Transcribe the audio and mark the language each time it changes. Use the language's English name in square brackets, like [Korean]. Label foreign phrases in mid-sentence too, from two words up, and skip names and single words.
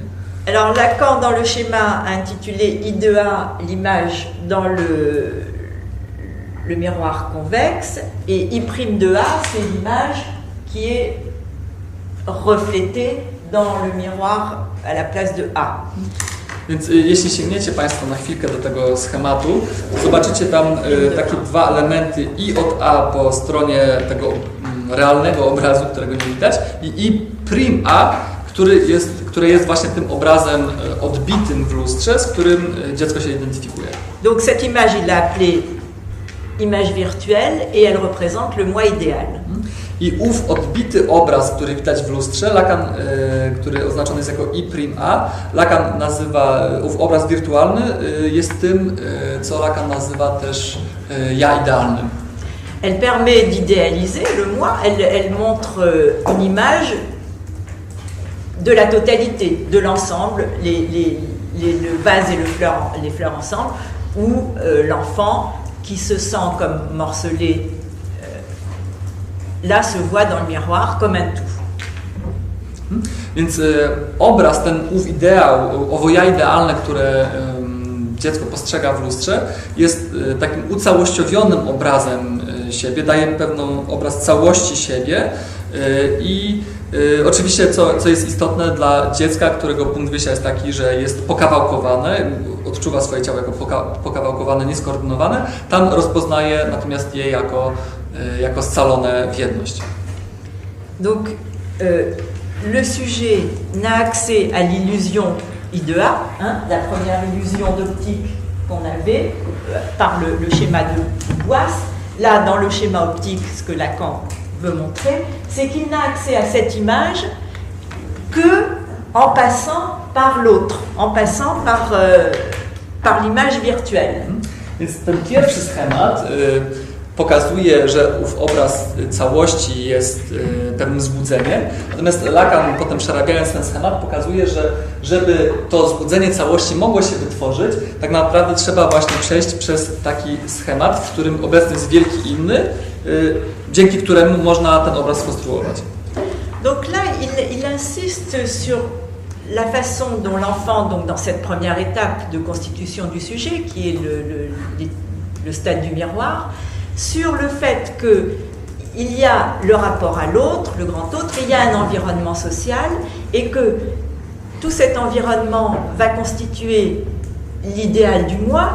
[French] Alors Lacan, dans le schéma intitulé I2A, l'image dans le miroir convexe, et I'2A, c'est l'image qui est reflétée dans le miroir à la place de A. [Polish] Więc jeśli sięgniecie Państwo na chwilkę do tego schematu, to zobaczycie tam takie dwa elementy I od A po stronie tego realnego obrazu, którego nie widać, i I', które jest właśnie tym obrazem odbitym w lustrze, z którym dziecko się identyfikuje. [French] Donc cette image, il l'a appelée image virtuelle et elle représente le moi idéal. [Polish] I ów odbity obraz, który widać w lustrze, Lacan, który oznaczony jest jako I', Lacan nazywa, ów obraz wirtualny jest tym, co Lacan nazywa też ja idealnym. [French] Elle permet d'idéaliser le moi, elle montre une image de la totalité, de l'ensemble, le vase et les fleurs ensemble, où l'enfant qui se sent comme morcelé là se voit dans le miroir comme un tout. [Polish] Więc obraz, ten ów ideał, owo ja idealne, które dziecko postrzega w lustrze, jest takim ucałościowionym obrazem siebie, daje pewną obraz całości siebie i oczywiście, co jest istotne dla dziecka, którego punkt wyjścia jest taki, że jest pokawałkowane, odczuwa swoje ciało jako pokawałkowane, nieskoordynowane, tam rozpoznaje natomiast je jako scalone w jedność. [French] Donc, le sujet n'a accès à l'illusion I2A, la première illusion d'optique qu'on avait par le schéma de Boisse. Là, dans le schéma optique, ce que Lacan veut montrer, c'est qu'il n'a accès à cette image que en passant par l'autre, en passant par l'image virtuelle. [Polish] Więc ten pierwszy schemat pokazuje, że ów obraz całości jest pewnym zbudzeniem, natomiast Lacan potem przerabiając ten schemat pokazuje, że żeby to zbudzenie całości mogło się wytworzyć, tak naprawdę trzeba właśnie przejść przez taki schemat, w którym obecny jest wielki inny, dzięki któremu można ten obraz skonstruować. [French] Donc là, il insiste sur la façon dont l'enfant, donc dans cette première étape de constitution du sujet, qui est le stade du miroir, sur le fait qu'il y a le rapport à l'autre, le grand autre, et il y a un environnement social, et que tout cet environnement va constituer l'idéal du moi.